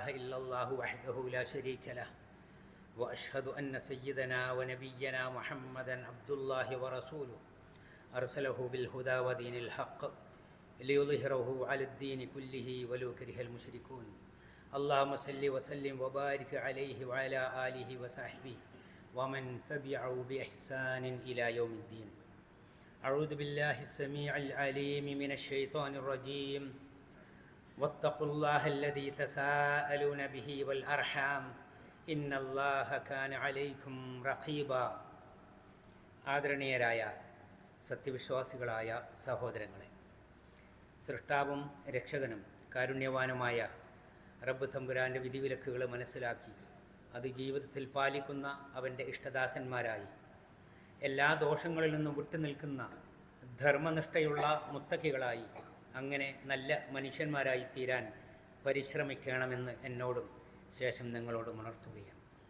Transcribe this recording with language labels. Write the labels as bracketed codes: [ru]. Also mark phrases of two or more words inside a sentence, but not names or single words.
[ar] إلا الله وحده لا شريك له وأشهد أن سيدنا ونبينا محمدا عبد الله ورسوله أرسله بالهدى ودين الحق ليظهره على الدين كله ولو كره المشركون اللهم صل وسلم وبارك عليه وعلى آله وصحبه ومن تبعه بإحسان إلى يوم الدين. أعوذ بالله السميع العليم من الشيطان الرجيم واتقوا الله الذي تساءلون به والأرحام إن الله كان عليكم رقيبا. [ml] ആദരണീയരായ സത്യവിശ്വാസികളായ സഹോദരങ്ങളെ, സൃഷ്ടാവും രക്ഷകനും കാരുണ്യവാനുമായ റബ്ബ് തമ്പുരാൻ്റെ വിധിവിലക്കുകൾ മനസ്സിലാക്കി അത് ജീവിതത്തിൽ പാലിക്കുന്ന അവൻ്റെ ഇഷ്ടദാസന്മാരായി എല്ലാ ദോഷങ്ങളിൽ നിന്നും വിട്ടുനിൽക്കുന്ന ധർമ്മനിഷ്ഠയുള്ള മുത്തക്കികളായി അങ്ങനെ നല്ല മനുഷ്യന്മാരായി തീരാൻ പരിശ്രമിക്കണമെന്ന് എന്നോടും ശേഷം നിങ്ങളോടും ഉണർത്തുകയാണ്.